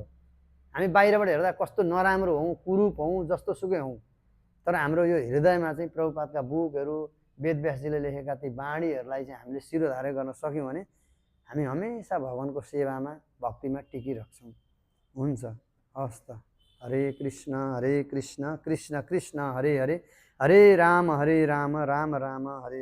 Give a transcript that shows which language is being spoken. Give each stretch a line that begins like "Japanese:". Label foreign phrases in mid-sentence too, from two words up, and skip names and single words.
Nepali: हामी बाहिरबाट हेर्दा कस्तो नराम्रो हौँ, कुरूप हौँ, जस्तोसुकै हौँ, तर हाम्रो यो हृदयमा चाहिँ प्रभुपादका बुकहरू, वेदव्यासजीले लेखेका ती बाणीहरूलाई चाहिँ हामीले शिरोधार्य गर्न सक्यौँ भने हामी हमेसा भगवान्को सेवामा, भक्तिमा टिकिरहन्छौँ। हुन्छ, हस् त।
Sanskrit: हरे कृष्ण कृष्ण कृष्ण हरे हरे, हरे राम राम राम हरे हरे।